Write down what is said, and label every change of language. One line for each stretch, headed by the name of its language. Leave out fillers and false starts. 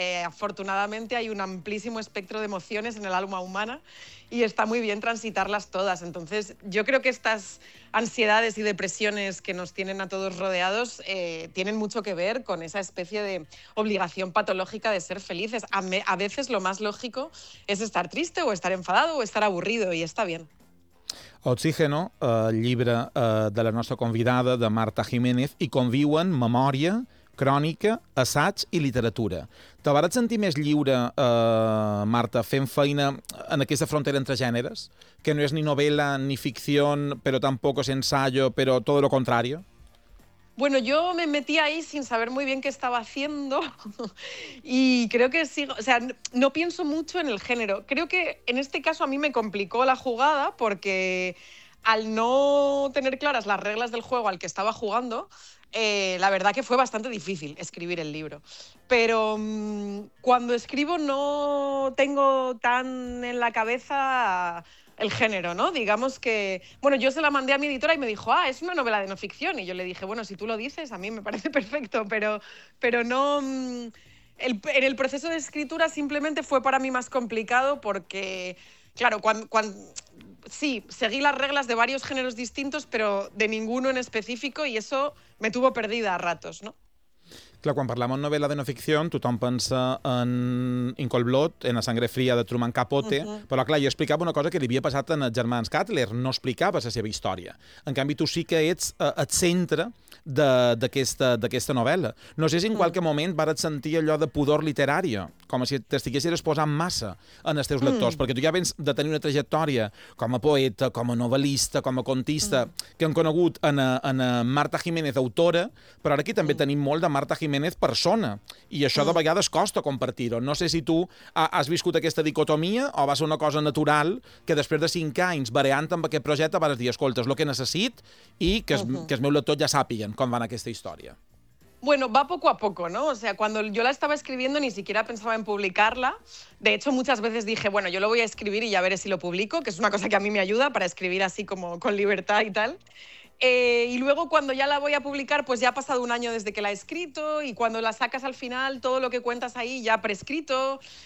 Spanish: Afortunadamente hay un amplísimo espectro de emociones en el alma humana y está muy bien transitarlas todas. Entonces, yo creo que estas ansiedades y depresiones que nos tienen a todos rodeados tienen mucho que ver con esa especie de obligación patológica de ser felices. A veces lo más lógico es estar triste o estar enfadado o estar aburrido y está bien.
Catalan: Oxígeno, el llibre de la nostra convidada, de Marta Jiménez, i conviuen memòria, crònica, assaig i literatura. Te vas sentir més lliure, Marta, fent feina en aquesta frontera entre gèneres, que no és ni novel·la ni ficció, però tampoc és ensayo, però tot lo contrari?
Spanish: Bueno, yo me metí ahí sin saber muy bien qué estaba haciendo y creo que sigo, o sea, no pienso mucho en el género. Creo que en este caso a mí me complicó la jugada porque al no tener claras las reglas del juego al que estaba jugando, la verdad que fue bastante difícil escribir el libro. Pero cuando escribo no tengo tan en la cabeza el género, ¿no? Digamos que, bueno, yo se la mandé a mi editora y me dijo, ah, es una novela de no ficción. Y yo le dije, bueno, si tú lo dices, a mí me parece perfecto, pero no. En el proceso de escritura simplemente fue para mí más complicado porque, claro, sí, seguí las reglas de varios géneros distintos, pero de ninguno en específico, y eso me tuvo perdida a ratos, ¿no?
Catalan: Clar, quan parlem en novel·la de no ficció, tothom pensa en In Cold Blood, en La sangre fría de Truman Capote, uh-huh. Però clar, jo explicava una cosa que li havia passat en els germans Cutler, no explicaves la seva història. En canvi, tu sí que ets el centre d'aquesta novel·la. No sé si en qualque moment vas sentir allò de pudor literari, com si t'estiguessis posant massa en els teus lectors, perquè tu ja vens de tenir una trajectòria com a poeta, com a novel·lista, com a contista, que hem conegut en Marta Jiménez, autora, però ara aquí també tenim molt de Marta Jiménez persona, i això de vegades costa compartir-ho. No sé si tu has viscut aquesta dicotomia o va ser una cosa natural que després de 5 anys variant amb aquest projecte vas dir, escolta, és el que necessit i que els meus lectors ja sàpiguen com va en aquesta història.
Spanish: Bueno, va poco a poco, ¿no? O sea, cuando yo la estaba escribiendo ni siquiera pensaba en publicarla. De hecho, muchas veces dije, bueno, yo lo voy a escribir y ya veré si lo publico, que es una cosa que a mí me ayuda para escribir así como con libertad y tal. Y luego cuando ya la voy a publicar, pues ya ha pasado un año desde que la he escrito y cuando la sacas al final, todo lo que cuentas ahí ya prescrito.